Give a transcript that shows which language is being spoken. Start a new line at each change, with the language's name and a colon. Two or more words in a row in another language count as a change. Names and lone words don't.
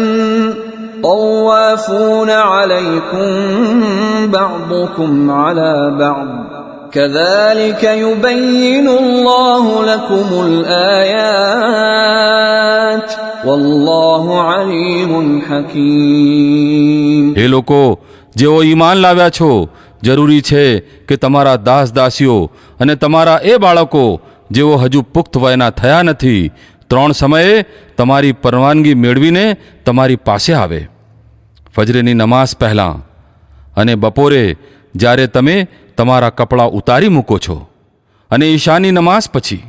Arabic: طوافون عليكم بعضكم على بعض كذلك يبين الله لكم الآيات والله عليم حكيم.
Gujarati: એ લોકો જેઓ ઈમાન લાવ્યા છો, જરૂરી છે કે તમારા દાસ દાસીઓ અને તમારા એ બાળકો જેઓ હજુ પુખ્ત વયના થયા નથી 3 સમયે તમારી પરવાનગી મેળવીને તમારી પાસે આવે. ફજરની નમાઝ પહેલાં અને બપોરે જ્યારે તમે તમારા કપડાં ઉતારી મૂકો છો, અને ઈશાની નમાઝ પછી.